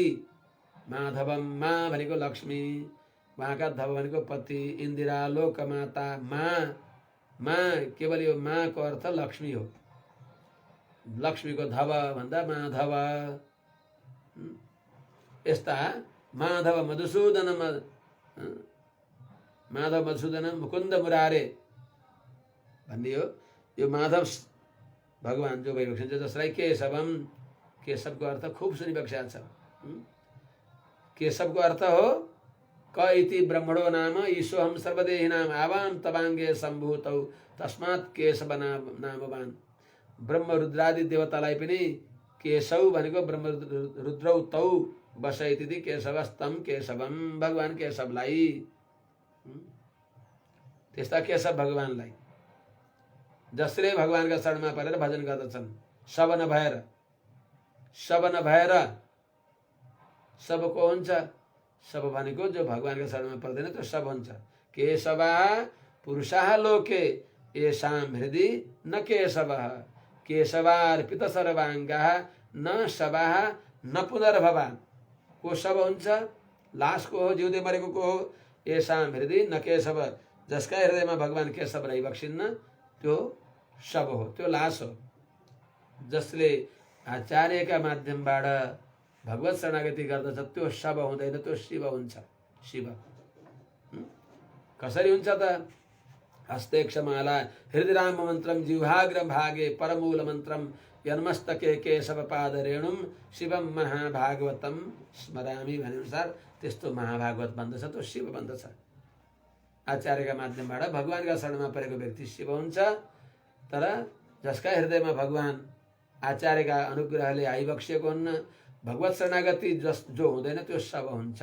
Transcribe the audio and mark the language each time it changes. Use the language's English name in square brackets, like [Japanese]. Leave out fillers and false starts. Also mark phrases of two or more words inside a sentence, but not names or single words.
[Nepali] माधवम, मा भनेको लक्ष्मी, उहाँका धव भनेको पति, इन्दिरा लोकमाता, मा केवल यो माको अर्थ लक्ष्मी हो। लक्ष्मीको धव भन्दा माधव। यस्ता माधव मधुसूदन, माधव मधुसूदन मुकुन्द मुरारे भन्ने हो। यो माधव भगवान जो भइबक्सिन्छ, जसलाई केशवम, केशवको अर्थ खुब सुनिबक्सेका छ। केशवको अर्थ हो [Sanskrit] क इति ब्रह्मणो नाम ईशोहम सर्वदेहिनाम आवाम तवाङ्गे सम्भूतौ तस्मात् केशव नामवान। [Nepali] ब्रह्म रुद्रादि देवतालाई पनि केशव भनेको [Sanskrit] ब्रह्म रुद्रौ तौ बसैति केशवस्तम केशवम, [Nepali] भगवान केशवलाई। त्यस्ता केशव भगवानलाई जसले भगवानका शरणमा परेर भजन गर्दछन्, सब नभएर। सब नभएर सबको हुन्छ। सब भनेको जो भगवानका शरणमा पर्दैन त्यो सब हुन्छ। [Sanskrit] केशवा पुरुषाः लोके येषां हृदि न केशवः, केशवार्पित सर्वाङ्गाः न शवाः न पुनर्भवान्। [Nepali] को सब हुन्छ? लास को हो, जिउँदै मरेको को हो? [Sanskrit] येषां हृदि न केशव, [Nepali] जसका हृदयमा भगवान केशव रहिबक्सिन्न त्यो शव हो, त्यो लास हो। जसले आचार्यका माध्यमबाट भगवत शरणागति गर्दछ त्यो शव हुँदैन, त्यो शिव हुन्छ। शिव कसरी हुन्छ त? [Sanskrit] हस्ते क्षमाला हृदयराम मन्त्रम जिह्वाग्र भागे परमूल मन्त्रम यन्मस्तके केशव पाद रेणुम शिवम महाभागवतम स्मरामी [Nepali] भने अनुसार त्यस्तो महाभागवत बन्दछ, त्यो शिव बन्दछ। आचार्यका माध्यमबाट भगवानका शरणमा परेको व्यक्ति शिव हुन्छ। तर जसका हृदयमा भगवान आचार्यका अनुग्रहले आइबक्सिएको हुन्न, भगवत शरणागति जो हुँदैन त्यो शव हुन्छ।